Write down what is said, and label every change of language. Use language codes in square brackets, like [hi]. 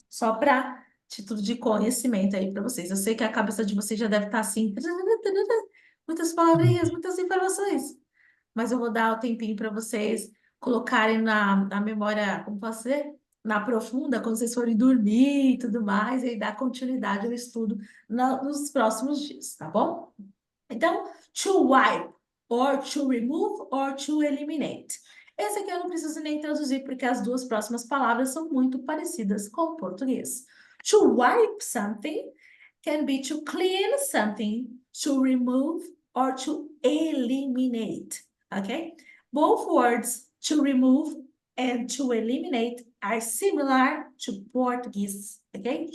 [pt] Só para título de conhecimento aí para vocês. Eu sei que a cabeça de vocês já deve estar assim, muitas palavrinhas, muitas informações, mas eu vou dar o tempinho para vocês colocarem na memória, como posso dizer? Na profunda, quando vocês forem dormir e tudo mais, e dar continuidade ao estudo nos próximos dias, tá bom? [en] Então, to wipe, or to remove, or to eliminate. [pt] Esse aqui eu não preciso nem traduzir, porque as duas próximas palavras são muito parecidas com o português. [en] To wipe something can be to clean something, to remove, or to eliminate. Okay? Both words, to remove and to eliminate, are similar to Portuguese. Okay?